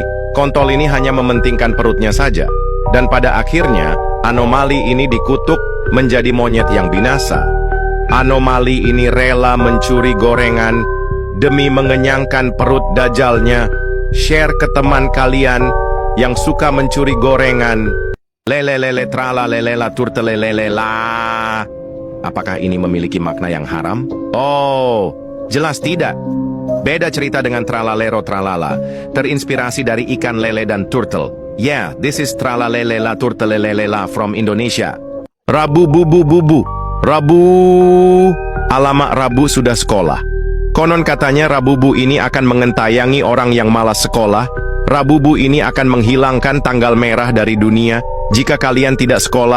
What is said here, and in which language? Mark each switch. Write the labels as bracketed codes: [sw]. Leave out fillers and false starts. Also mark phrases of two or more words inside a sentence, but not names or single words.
[id] Kontol ini hanya mementingkan perutnya saja. Dan pada akhirnya, anomali ini dikutuk menjadi monyet yang binasa. Anomali ini rela mencuri gorengan demi mengenyangkan perut dajalnya. Share ke teman kalian yang suka mencuri gorengan. Lelelele trala lelela turtelelelela. Apakah ini memiliki makna yang haram? Oh, jelas tidak. Beda cerita dengan Tralalero Tralala, terinspirasi dari ikan lele dan turtle. [en] Yeah, this is Tralalelela Turtelelelela from Indonesia. [id] Rabu bubu bubu. Rabu. Alamak, Rabu sudah sekolah. Konon katanya Rabubu ini akan mengentayangi orang yang malas sekolah. Rabubu ini akan menghilangkan tanggal merah dari dunia jika kalian tidak sekolah.